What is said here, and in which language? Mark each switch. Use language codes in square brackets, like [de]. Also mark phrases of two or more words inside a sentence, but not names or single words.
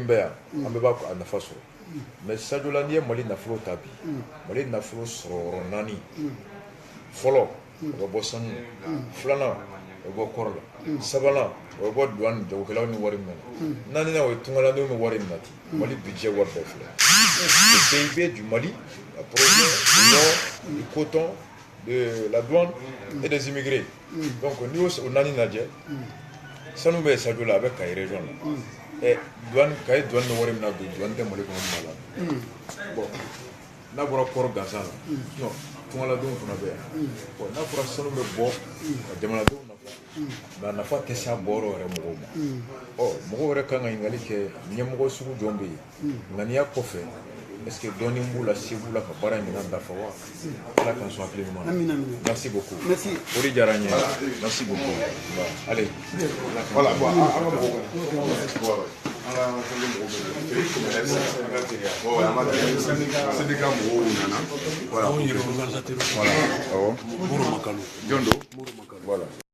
[bm] bɛ yan an bɛɛ b'a a nafa sɔrɔ mais Sadio la n'i ye Mali nafolo ta bi Mali nafolo sɔrɔ yɔrɔ 4 fɔlɔ o bɛ bɔ sanu filanan o bɛ bɔ kɔrɔ la sabanan o bɛ bɔ douane jagokɛlaw ni wari min na naaninan o ye tungalandenw ni wari min na ten Mali budget wari bɛɛ filɛ [fr] le PIB du Mali [bm] la [fr] province du nord du coton de la douane et des immigrés donc [bm] n'i y'o naani lajɛ sanu bɛ Sadio la a bɛ Kayi région la douane Kayi douane ni wari min na bi douane tɛ Mali kɔnɔ nin ma la bon n'a bɔra kɔrɔ gansan la non tungalandenw fana bɛ yan bon n'a fɔra sanu bɛ bɔ ka jamanadenw nafa mais a nafa tɛ se a bɔyɔrɔ yɛrɛ mɔgɔw ma mɔgɔw yɛrɛ kan ka ɲininkali kɛ ɲɛmɔgɔ sugu jɔn bɛ yen ŋaniya kɔfɛ [fr] est-ce que [bm] dɔɔni b'u la se b'u la ka baara in minɛn dafa wa Ala k'an sɔn hakili ɲuman na [fr] merci beaucoup [bm] o de diyara n ye [fr] merci beaucoup allez voilà bon [bm] an ka mɔgɔw syndicat mɔgɔw nana voilà jɔn don voilà